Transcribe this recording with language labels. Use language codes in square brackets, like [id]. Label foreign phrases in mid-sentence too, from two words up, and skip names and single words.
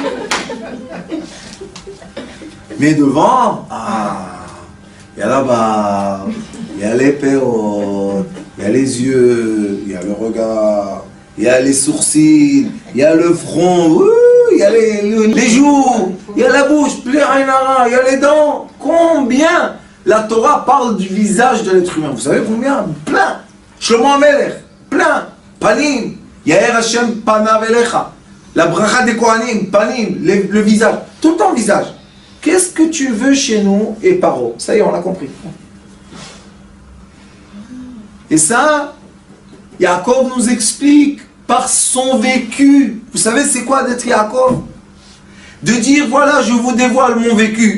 [fr] Mais devant, il y a là-bas, il y a les pérotes, il y a les yeux, il y a le regard, il y a les sourcils, il y a le front, il y a les joues, il y a la bouche, il y a les dents. Combien la Torah parle du visage de l'être humain? Vous savez combien? Plein. Shlomo HaMelech, plein. [he] פנים, יאר ה' פניו אליך. [fr] La bracha des Kohanim, panim, le visage. Tout le temps visage. Qu'est-ce que tu veux chez nous et paro? Ça y est, on l'a compris. Et ça, Yaakov nous explique par son vécu. Vous savez c'est quoi d'être Yaakov? De dire voilà, je vous dévoile mon vécu.